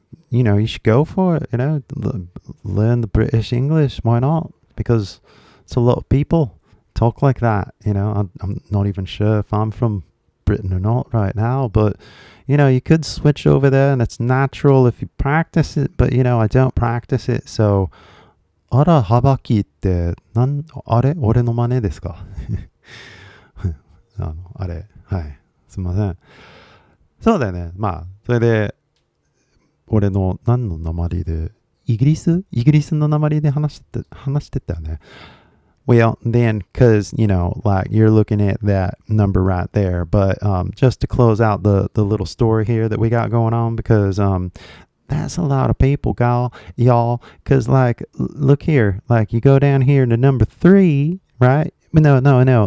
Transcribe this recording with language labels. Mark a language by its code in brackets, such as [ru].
[en] You should go for it, learn the British English. Why not? Because it's a lot of people talk like that, I'm not even sure if I'm from Britain or not right now, but you could switch over there, and it's natural if you practice it, but I don't practice it. [ja] So あらはばきってあれ俺の真似ですかあれはいすいません。そうだよね。まあそれで俺の何の訛りでイギリスの訛りで話してたよね。 [en] Well, then, because, like you're looking at that number right there. But just to close out the little story here that we got going on, because that's a lot of people, y'all. Because, like, look here. Like, you go down here to number 3, right? No.